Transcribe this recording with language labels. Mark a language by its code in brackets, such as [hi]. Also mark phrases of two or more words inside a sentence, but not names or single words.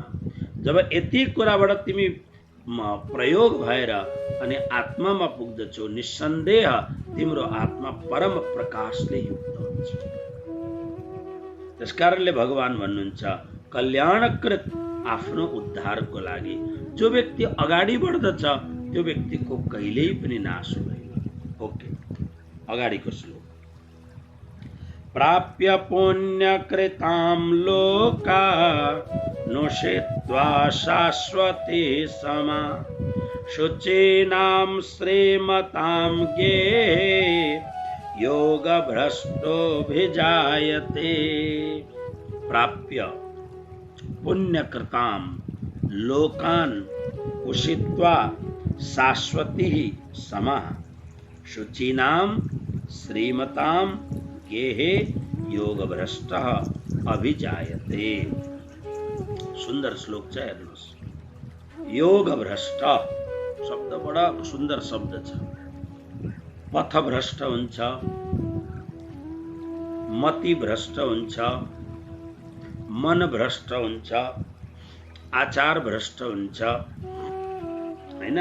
[ne] जब यति कुराबाट तिमी प्रयोग भएर अनि आत्मामा पुग्दछौ, निस्सन्देह तिम्रो आत्मा परम प्रकाशले युक्त हुन्छ। त्यसकारणले भगवान भन्नुहुन्छ कल्याणकृत आफ्नो उद्धारको लागि जो व्यक्ति अगाडि बढ्दछ त्यो व्यक्तिको कहिल्यै पनि नाश हुँदैन। ओके, अगाडिको श्लोक। [sa] प्राप्य पुण्यकृतां लोका नुषित्वा शाश्वती समा शुचीनां श्रीमतां गे योगभ्रष्टोऽभिजायते प्राप्य पुण्यकृतां लोकान् उषित्वा शाश्वती समः शुचीनां श्रीमतां गेहे योगभ्रष्टः अभिजायते। [ne] सुंदर श्लोक छ हेर्नुहोस्। योगभ्रष्ट शब्द बडा सुन्दर शब्द छ। पथभ्रष्ट हुन्छ, मति भ्रष्ट हुन्छ, मन भ्रष्ट हुन्छ, आचार भ्रष्ट हुन्छ, हैन?